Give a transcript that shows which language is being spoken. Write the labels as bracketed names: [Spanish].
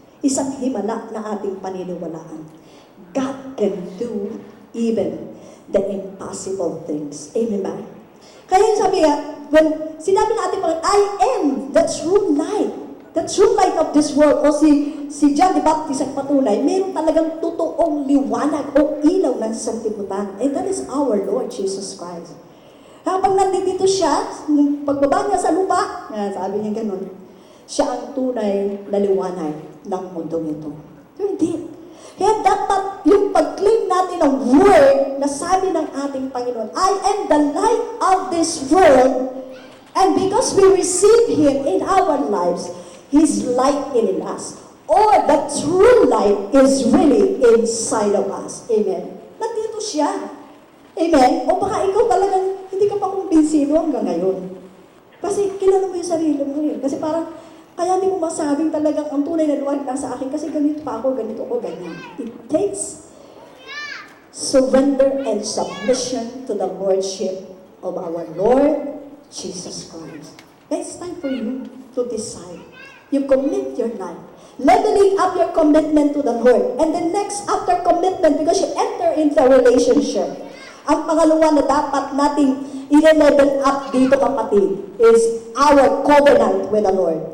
[Filipino] Isang himala na ating paniniwalaan. [English] God can do even the impossible things. Amen ba? [Filipino] Kaya sabi nga, [English] when [Filipino] sinabi natin mga, [English] I am the true light. The true light of this world. [Filipino] O si John the Baptist ang patunay, mayroon talagang totoong liwanag o ilaw ng sanlibutan. [English] And that is our Lord Jesus Christ. [Filipino] Habang nandito siya, pagbaba niya sa lupa, sabi niya ganun, siya ang tunay na liwanag ng mundong ito. Hindi. Kaya dapat yung pag-claim natin ng word na sabi ng ating Panginoon, [English] I am the light of this world, and because we receive Him in our lives, His light in us, or the true light is really inside of us. [Filipino] Amen? Nandito siya. Amen? O baka ikaw talagang hindi ka pa kumbinsido hanggang ngayon. Kasi kilala mo yung sarili mo eh. Kasi parang, kaya hindi mo masabing talagang ang tunay na luwag na sa akin kasi ganito pa ako, ganito ako, ganyan. [English] It takes surrender and submission to the Lordship of our Lord Jesus Christ. It's time for you to decide. You commit your life. Leveling up your commitment to the Lord. And then next, after commitment, because you enter into a relationship, [Filipino] ang pangalawa na dapat nating i-level up dito, kapatid, [English] is our covenant with the Lord.